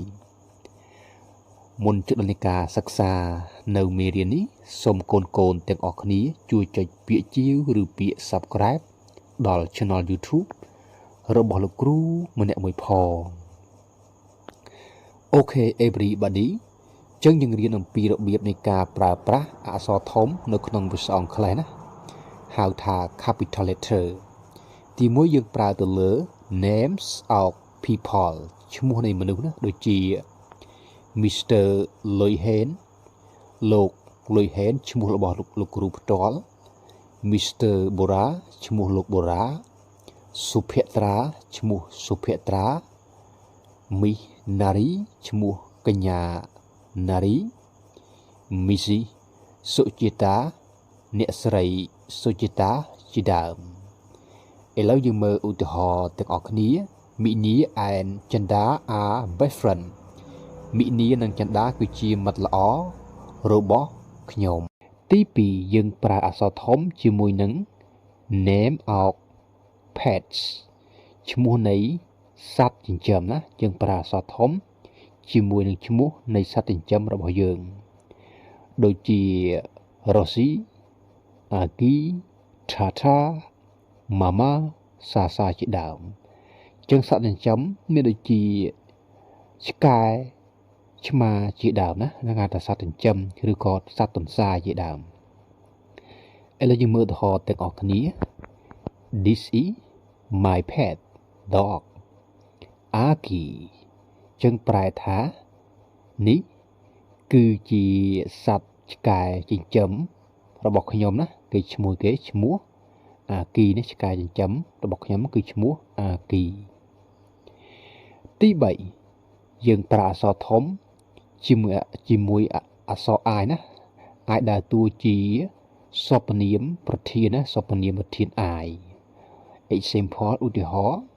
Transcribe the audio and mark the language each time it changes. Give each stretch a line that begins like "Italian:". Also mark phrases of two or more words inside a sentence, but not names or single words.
Khmer: មុនជដល់នៃការសិក្សានៅមេរៀននេះសូមកូនទាំងអស់គ្នាជួយចុចពាក្យជាវឬពាក្យ Subscribe ដល់ Channel YouTube របស់លោកគ្រូម្នាក់មួយផង អូខេ everybody ចឹងយើងរៀនអំពីរបៀបនៃការប្រើប្រាស់អក្សរធំនៅក្នុងភាសាអង់គ្លេសណាហៅថា
English: capital letter
Khmer: ទីមួយយើងប្រើទៅលើ
English: names of people
Khmer: ឈ្មោះនៃមនុស្សណាដូចជា Mr. លុយហេនលោកលុយហេនឈ្មោះរបស់លោកគ្រូផ្ទាល់ Mr. បូរ៉ាឈ្មោះលោកបូរ៉ាសុភ័ត្រាឈ្មោះសុភ័ត្រា Miss ណារីឈ្មោះកញ្ញាណារី Missy សុជាតាអ្នកស្រីសុជាតាជាដើមឥឡូវ យើងមើលឧទាហរណ៍ទាំងអស់គ្នា
English: មីនី and ចិន្តា are best friend
Khmer: មីនីនិងចិន្តាគឺជាមិត្តល្អរបស់ខ្ញុំ ទី2យើងប្រើអក្សរធំជាមួយនឹង
English: name of pets
Khmer: ឈ្មោះនៃសត្វចិញ្ចឹមណាយើង ប្រើអក្សរធំជាមួយនឹងឈ្មោះនៃសត្វចិញ្ចឹមរបស់យើងដូចជា Rosie អាគី Tata Mama សាជាដើមចឹងសត្វចិញ្ចឹមមានដូចជាឆ្កែឆ្មាជាដើមណាហ្នឹងហៅថាសត្វចិញ្ចឹមឬក៏សត្វទន្សាជាដើមឥឡូវយើងមើលឧទាហរណ៍ទាំងអស់គ្នា
English: This is my pet dog
Khmer: Aki ចឹងប្រែថានេះគឺជាសត្វឆ្កែចិញ្ចឹមរបស់ខ្ញុំណាគេឈ្មោះអាគីនេះឆ្កែចិញ្ចឹមរបស់ខ្ញុំគឺឈ្មោះអាគីទី3យើងប្រើអក្សរធំជាមួយអក្សរ I ណា I ដើរតួជាសព្វនាមប្រធានណាសព្វនាមប្រធាន I example ឧទាហរណ៍